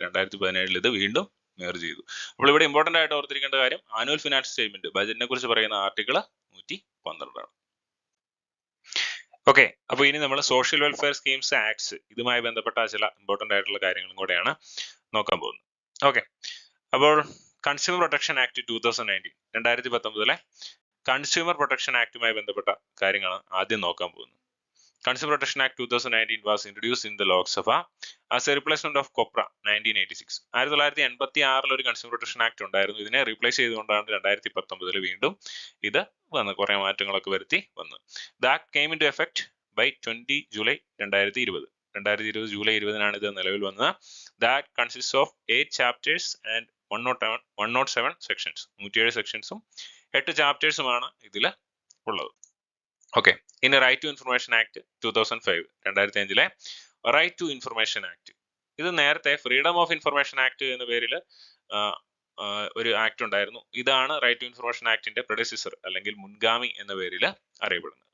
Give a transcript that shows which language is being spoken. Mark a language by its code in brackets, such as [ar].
[ml] 2017 ഇത് വീണ്ടും മെർജ് ചെയ്തു. അപ്പോൾ ഇവിടെ ഇമ്പോർട്ടന്റ് ആയിട്ട് ഓർത്തിരിക്കേണ്ട കാര്യം, ആനുവൽ ഫിനാൻഷ്യൽ സ്റ്റേറ്റ്മെന്റ് ബജറ്റിനെ കുറിച്ച് പറയുന്ന ആർട്ടിക്കിൾ 112 ആണ്. ഓക്കെ. അപ്പോൾ ഇനി നമ്മൾ സോഷ്യൽ വെൽഫെയർ സ്കീംസ് ആക്ട്സ്, ഇതുമായി ബന്ധപ്പെട്ട ചില ഇമ്പോർട്ടന്റ് ആയിട്ടുള്ള കാര്യങ്ങളും കൂടെയാണ് നോക്കാൻ പോകുന്നത്. ഓക്കെ. അപ്പോൾ consumer protection act 2019, 2019 consumer protection ആക്ടുമായി ബന്ധപ്പെട്ട കാര്യങ്ങളാണ് ആദ്യം നോക്കാൻ പോകുന്നത്. [en] Consumer Protection Act 2019 was introduced in the Lok Sabha as a replacement of COPRA 1986. [ml] 1986 ഒരു കൺസ്യൂമർ പ്രൊട്ടക്ഷൻ ആക്ട് ഉണ്ടായിരുന്നു. ഇതിനെ റീപ്ലേസ് ചെയ്തുകൊണ്ടാണ് 2019 വീണ്ടും ഇത് വന്ന് കുറെ മാറ്റങ്ങളൊക്കെ വരുത്തി വന്നു. [en] The act came into effect by 20 July 2020. [ml] 2020 July 20 ഇത് നിലവിൽ വന്നത്. [en] The act consists of 8 chapters and 107 sections. [ml] 107 സെക്ഷൻസും 8 ചാപ്റ്റേഴ്സുമാണ് ഇതിൽ ഉള്ളത്. ഓക്കെ. ഇനി right to information act 2005, 2005 right to information act. ഇത് നേരത്തെ ഫ്രീഡം ഓഫ് ഇൻഫർമേഷൻ ആക്ട് എന്ന പേരിൽ ഒരു ആക്ട് ഉണ്ടായിരുന്നു. ഇതാണ് റൈറ്റ് ടു ഇൻഫർമേഷൻ ആക്ടിന്റെ പ്രെഡെസിസർ അല്ലെങ്കിൽ മുൻഗാമി എന്ന പേരിൽ അറിയപ്പെടുന്നത്.